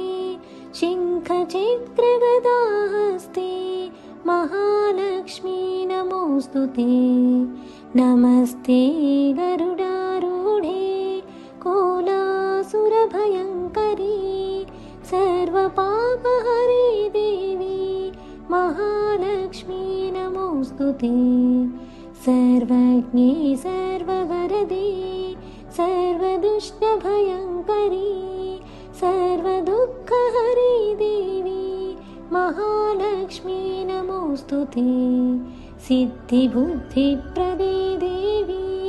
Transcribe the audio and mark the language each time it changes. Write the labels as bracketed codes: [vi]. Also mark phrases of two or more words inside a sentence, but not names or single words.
[sa] శంఖచక్రగదాహస్తే మహాలక్ష్మీ నమోస్తుతే నమస్తే గరుడారూఢే కోలాసురభయంకరీ సర్వపాపహరే దేవి మహాలక్ష్మీ నమోస్తుతే सर्वज्ञे सर्ववरदे सर्वदुष्टभयङ्करी सर्वदुःखहरे देवी महालक्ष्मी नमोस्तुते सिद्धिबुद्धिप्रदे देवी